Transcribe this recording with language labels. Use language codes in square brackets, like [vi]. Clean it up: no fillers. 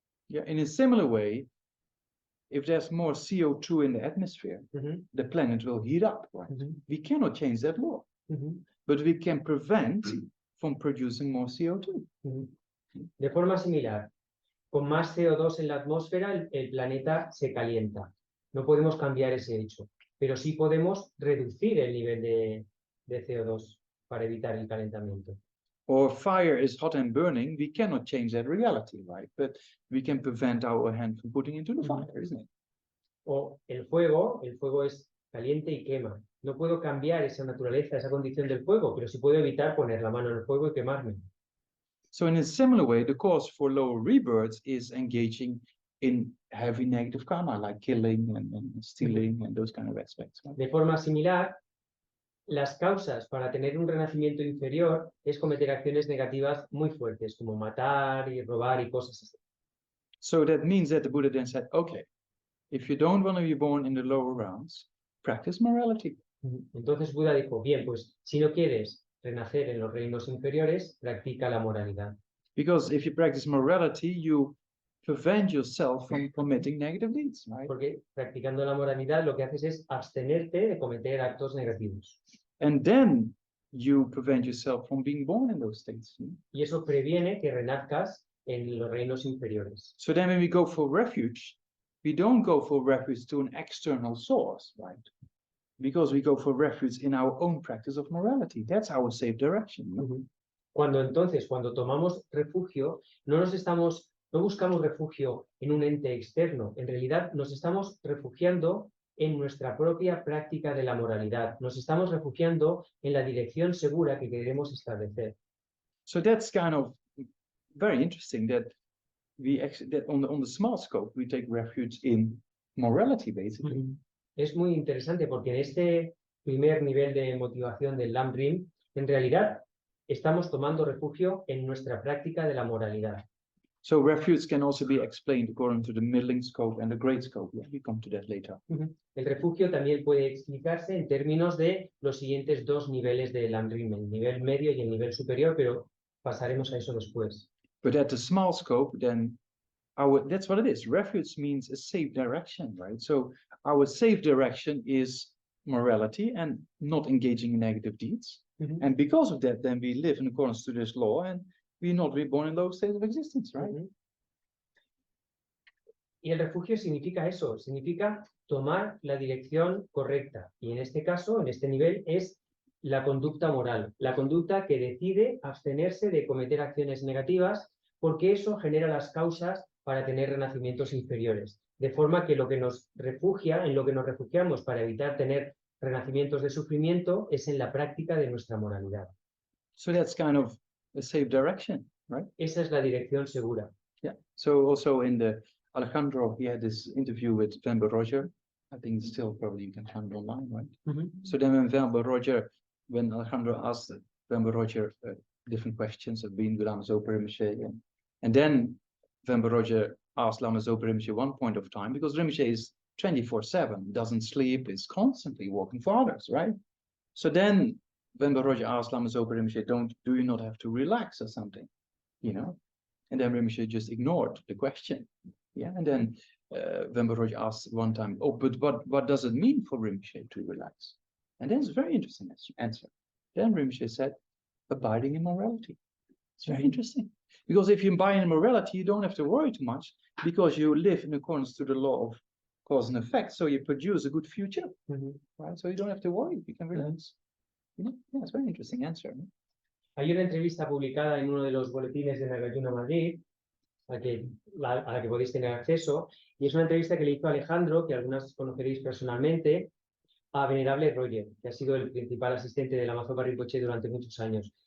[en] Yeah, in a similar way, if there's more CO2 in the atmosphere, the planet will heat up, right? We cannot change that law, but we can prevent from producing more CO2. [es] De forma similar, con más CO2 en la atmósfera, el planeta se calienta. No podemos cambiar ese hecho, pero sí podemos reducir el nivel de CO2 para evitar el calentamiento. [en] Or fire is hot and burning, we cannot change that reality, right? But we can prevent our hand from putting into the fire, isn't it? [es] O el fuego es caliente y quema. No puedo cambiar esa naturaleza, esa condición del fuego, pero sí puedo evitar poner la mano en el fuego y quemarme. [en] So in a similar way, the cause for lower rebirths is engaging in heavy negative karma, like killing and stealing and those kind of aspects. Right? [es] De forma similar, las causas para tener un renacimiento inferior es cometer acciones negativas muy fuertes, como matar y robar y cosas así. [en] So that means that the Buddha then said, okay, if you don't want to be born in the lower realms, practice morality. [es] Entonces Buda dijo, bien, pues si no quieres renacer en los reinos inferiores, practica la moralidad. [en] Because if you practice morality, you prevent yourself from committing negative deeds, right? [es] Porque practicando la moralidad lo que haces es abstenerte de cometer actos negativos. [en] And then you prevent yourself from being born in those states. [es] Y eso previene que renazcas en los reinos inferiores. [en] So then when we go for refuge, we don't go for refuge to an external source, right? Because we go for refuge in our own practice of morality. That's our safe direction. [es] Cuando tomamos refugio, no buscamos refugio en un ente externo. En realidad nos estamos refugiando en nuestra propia práctica de la moralidad. Nos estamos refugiando en la dirección segura que queremos establecer. [en] So that's kind of very interesting that that on the small scope we take refuge in morality, basically. [es] Es muy interesante porque en este primer nivel de motivación del Lam-Rim, en realidad estamos tomando refugio en nuestra práctica de la moralidad. [en] So refuge can also be explained according to the middling scope and the great scope. Yeah, we come to that later. [es] El refugio también puede explicarse en términos de los siguientes dos niveles del Lam-Rim, el nivel medio y el nivel superior, pero pasaremos a eso después. [en] But at the small scope, then that's what it is. Refuge means a safe direction, right? So our safe direction is morality and not engaging in negative deeds. And because of that, then we live in accordance to this law and we're not reborn in those states of existence, right? [es] Y el refugio significa eso, significa tomar la dirección correcta. Y en este caso, en este nivel, es la conducta moral, la conducta que decide abstenerse de cometer acciones negativas porque eso genera las causas para tener renacimientos inferiores. De forma que lo que nos refugia, en lo que nos refugiamos para evitar tener renacimientos de sufrimiento, es en la práctica de nuestra moralidad. [en] So that's kind of a safe direction, right? [es] Esa es la dirección segura. [en] Yeah. So also in the Alejandro, he had this interview with Vember Roger. I think it's still probably you can find it online, right? So then when Alejandro asked Vember Roger different questions of being with Lama Zopa Rinpoche, and then Vember Roger asked Lama Zopa Rinpoche one point of time, because Rinpoche is 24/7, doesn't sleep, is constantly working for others, right? So then Vember Roger asked Lama Zopa Rinpoche, do you not have to relax or something, you know? And then Rinpoche just ignored the question. Yeah, and then Vember Roger asked one time, oh, but what does it mean for Rinpoche to relax? And that's a very interesting answer. Then Rinpoche said, abiding in morality. It's very interesting. Because if you abide in morality, you don't have to worry too much because you live in accordance to the law of cause and effect. So you produce a good future, right? So you don't have to worry, you can relax. You know? Yeah, it's a very interesting answer. [es] ¿No? Hay una entrevista publicada en uno de los boletines de Nagarjuna Madrid, a la que podéis tener acceso, y es una entrevista que le hizo Alejandro, que algunas conoceréis personalmente, a Venerable Roger, que ha sido el principal asistente de Lama Zopa Rinpoche durante muchos años.